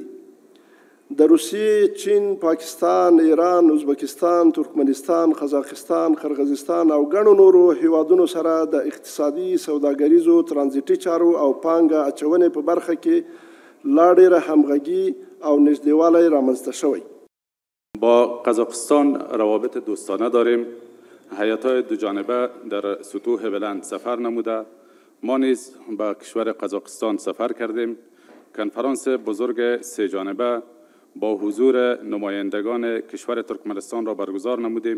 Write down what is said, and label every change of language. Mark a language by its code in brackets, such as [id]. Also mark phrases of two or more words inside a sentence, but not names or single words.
[ps] د روسیې، چین، پاکستان، ایران، ازبکستان، ترکمنستان، قزاقستان، قرغیزستان او ګڼو نورو هیوادونو سره د اقتصادي، سوداګریزو، ترانزیتي چارو او پانګه اچونې په برخه کې لا ډیره همغږي او نږدېوالی رامنځته شوی. [fa] با قزاقستان روابط دوستانه داریم. هیات‌های دوجانبه در سطوح بلند سفر نموده. ما نیز به کشور قزاقستان سفر کردیم. کنفرانس بزرگ 3 جانبه با حضور نمایندگان کشور ترکمنستان را برگزار نمودیم.